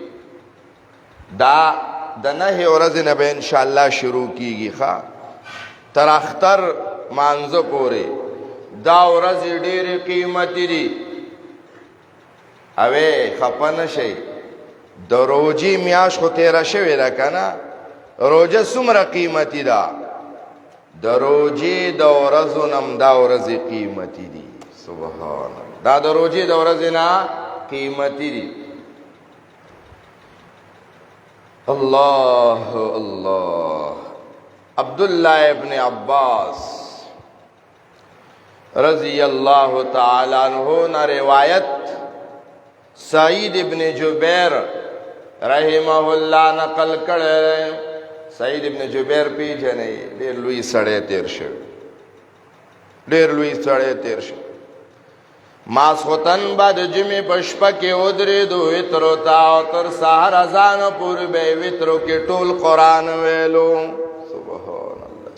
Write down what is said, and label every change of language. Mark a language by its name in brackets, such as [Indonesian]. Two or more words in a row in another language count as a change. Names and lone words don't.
[Pashto] دا د نهې ورځې نه به انشاءالله شروع کیږي ښه تر اختر مانځه پورې دا ورځې ډېرې قیمتي دي اوې خفه نه شئ د روجې میاشت خو تېره شوې ده که نه روجه څومره قیمتي ده د روجې د ورځو نم دا ورځې قیمتي دي سبحان الله دا د روزې د ورځې نه قیمتي دي. الله الله. [Urdu] عبداللہ ابن عباس رضی اللہ تعالی عنہ نے روایت سعید ابن جبیر رحمہ اللہ نقل کرے. [Pashto] سعید ابن جبیر پیژنئ، ډېر لوی سړی تیر شو، ډېر لوی سړی تیر شو. ماسخوتن با د جمعې په شپه کې ودرېدو وترو ته او تر سحر اذان پورې به یې وترو کې ټول قرآن ویلو. سبحان الله.